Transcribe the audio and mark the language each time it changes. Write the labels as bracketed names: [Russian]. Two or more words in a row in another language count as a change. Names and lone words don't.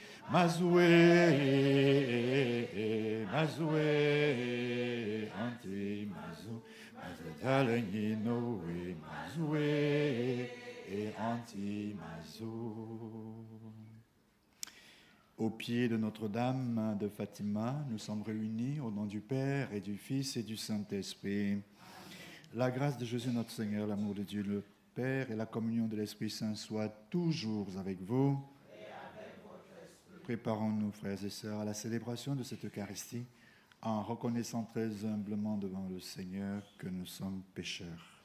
[French] mazue, anti mazu, mazu taleni nowe, mazue, anti mazu. Au pied de Notre-Dame de Fatima, nous sommes réunis au nom du Père et du Fils et du Saint-Esprit. La grâce de Jésus notre Seigneur, l'amour de Dieu le Père et la communion de l'Esprit Saint soient toujours avec vous. Préparons-nous, frères et sœurs, à la célébration de cette Eucharistie en reconnaissant très humblement devant le Seigneur que nous sommes pécheurs.